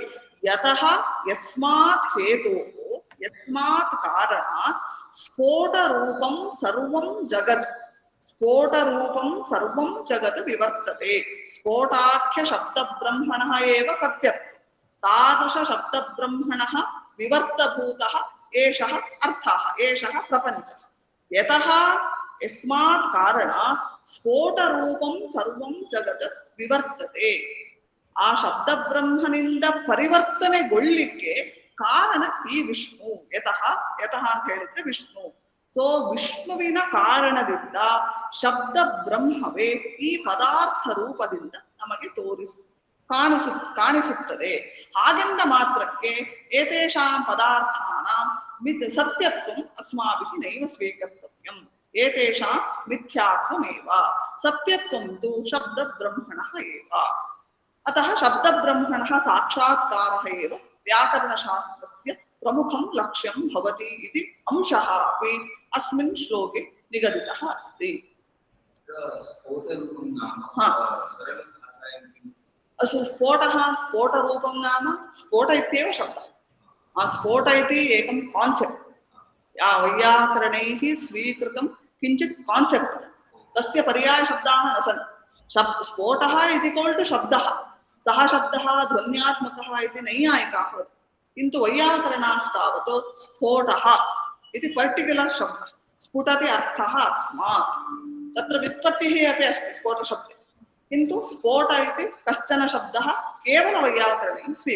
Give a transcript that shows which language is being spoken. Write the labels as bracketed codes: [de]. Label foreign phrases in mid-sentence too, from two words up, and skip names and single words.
[sa] यतः यस्मात् हेतोः यस्मात् कारणात् स्फोटरूपं सर्वं जगत् स्फोटरूपं सर्वं जगत् विवर्तते स्फोटाख्य शब्दब्रह्मणः एव सत्यत्वम् तादृश शब्दब्रह्मणः विवर्तभूतः एषः अर्थः एषः प्रपञ्चः यतः यस्मात् कारणात् स्फोटरूपं सर्वं जगत् विवर्तते [kn] ಆ ಶಬ್ದ ಬ್ರಹ್ಮನಿಂದ ಪರಿವರ್ತನೆಗೊಳ್ಳಿಕ್ಕೆ ಕಾರಣ ಈ ವಿಷ್ಣು ಯತಃ ಯತಃ ಅಂತ ಹೇಳಿದ್ರೆ ವಿಷ್ಣು ಸೊ ವಿಷ್ಣುವಿನ ಕಾರಣದಿಂದ ಶಬ್ದ ಬ್ರಹ್ಮವೇ ಈ ಪದಾರ್ಥ ರೂಪದಿಂದ ನಮಗೆ ಕಾಣಿಸುತ್ತದೆ ಹಾಗೆಂದ ಮಾತ್ರಕ್ಕೆ [sa] ಏತೇಷಾಂ ಪದಾರ್ಥಾನಾಂ ಸತ್ಯತ್ವಂ ಅಸ್ಮಾಭಿಃ ನೈವ ಸ್ವೀಕರ್ತವ್ಯಂ ಏತೇಷಾಂ ಮಿಥ್ಯಾತ್ವಮೇವ ಸತ್ಯತ್ವಂ ತು ಶಬ್ದ ಬ್ರಹ್ಮಣಃ ಏವ अतः शब्द ब्रह्मणः साक्षात्कारः एव व्याकरणशास्त्रस्य प्रमुखं लक्ष्यं भवति इति अंशः अपि अस्मिन् श्लोके निगदितः अस्ति। स्फोटः स्फोटरूपं नाम स्फोट इत्येव शब्दः स्फोट इति एकं कान्सेप्ट् वैयाकरणैः स्वीकृतं किञ्चित् कान्सेप्ट् अस्ति तस्य पर्यायशब्दाः न सन्ति शब्द स्फोटः [en] is equal to [sa] शब्दः सः शब्दः ध्वन्यात्मकः इति नैयायिकाः वदन्ति किन्तु वैयाकरणास्तावत् स्फोटः इति पर्टिक्युलर् शब्दः स्फुटति अर्थः अस्मात् तत्र व्युत्पत्तिः अपि अस्ति स्फोटशब्दे किन्तु स्फोट इति कश्चन शब्दः केवल वैयाकरणैः